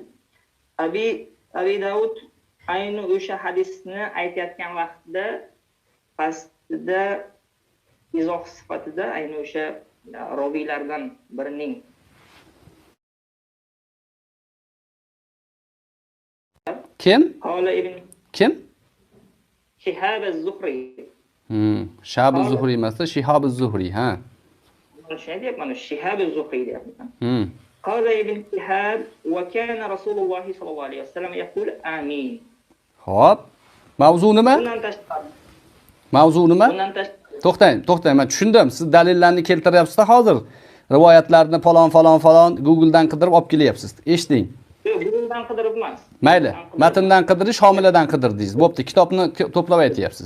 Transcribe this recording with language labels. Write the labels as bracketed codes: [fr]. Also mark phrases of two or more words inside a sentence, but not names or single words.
[uz] Abi Davud ayni o'sha hadisni aytayotgan vaqtida pastida izoh sifatida ayni o'sha roviylardan birining kim? Kim? Shihab az-Zuhri. Shihab az-Zuhri emas, Shihab az-Zuhri, ha. Shunday deyapman, Shihab az-Zuhri deyapman. [ar] قال ابن شهاب وكان رسول الله صلى الله عليه وسلم يقول آمين. [uz] Xo'p. Mavzu nima? Mavzu nima? To'xtang, men tushundim. Siz dalillarni keltiryapsiz hozir. Rivoyatlarni falon Google dan qidirib olib kelyapsiz. Eshiting. matndan qidirib emas. Mayli, matndan qidirish, homiladan qidirdingiz. Bo'pti, kitobni to'plab aytyapsiz.